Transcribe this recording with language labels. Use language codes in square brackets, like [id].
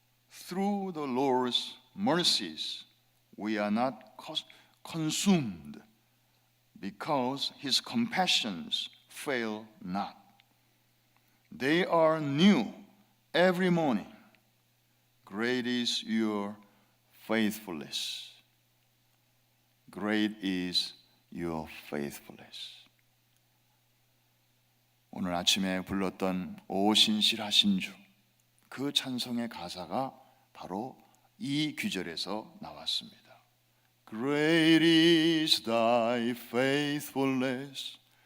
[en] Through the Lord's mercies we are not consumed, because his compassions fail not. They are new every morning. Great is your faithfulness. Great is your faithfulness. [ko] 오늘 오늘 아침에 불렀던 오 신실하신 주, 그 찬송의 가사가 바로 이 귀절에서 나왔습니다. [en] Great is thy faithfulness.